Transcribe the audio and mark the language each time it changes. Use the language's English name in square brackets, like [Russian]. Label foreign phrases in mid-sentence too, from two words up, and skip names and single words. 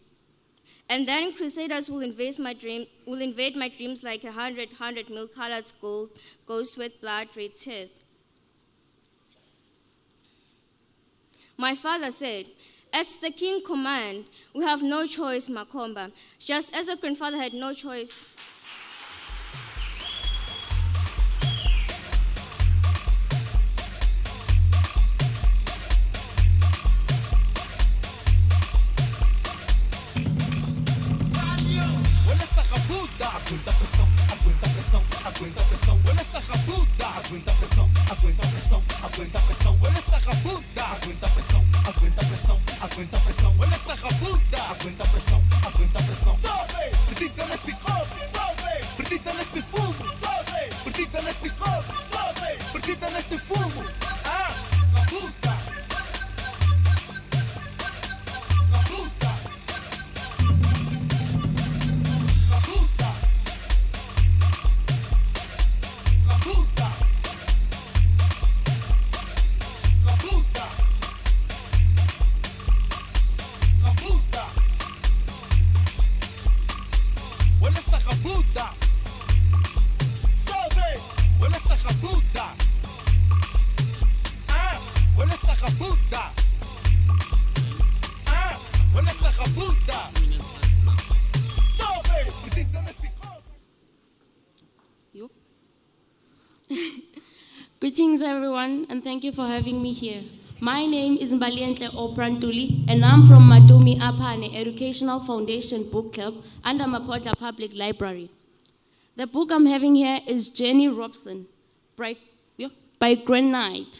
[English] And then crusaders will invade my dreams like a hundred milk-colored ghost with blood-red teeth. My father said, "It's the king's command. We have no choice, Makomba, just as your grandfather had no choice." [Portuguese] Olha essa rabuda, aguenta a pressão, aguenta a pressão, aguenta a pressão. Olha essa rabuda, aguenta a pressão, aguenta a pressão, aguenta a pressão. Olha essa rabuda, aguenta a pressão, aguenta a pressão, aguenta a pressão. Olha essa rabuda, aguenta a pressão, aguenta a pressão. Sobe, perdida nesse copo, sobe, perdida nesse fumo, sobe, perdida nesse copo, sobe, perdida nesse fumo. Ah, rabuda, rabuda. Rabuda, rabuda, rabuda, rabuda. Olha essa rabuda, sobe. Olha essa rabuda, ah. Olha essa rabuda, ah. Olha essa rabuda, sobe. Perdida nesse copo. [English] Greetings, everyone, and thank you for having me here. My name is Mbalientle Oprantuli, and I'm from Matumi Apane Educational Foundation Book Club under Mapotla Public Library. The book I'm having here is Jenny Robson by Granite.